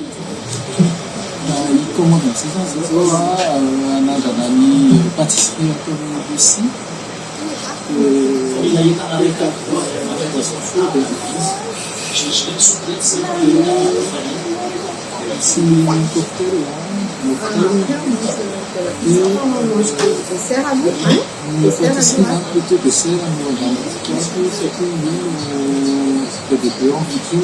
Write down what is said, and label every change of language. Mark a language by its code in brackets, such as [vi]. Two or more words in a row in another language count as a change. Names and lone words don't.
[mg] commande amin'izay zany zao anandrana ny pâtisserie atao Lucie [fr] c'est un cocktail dessert à vous plutôt dessert des beurres en vitrine.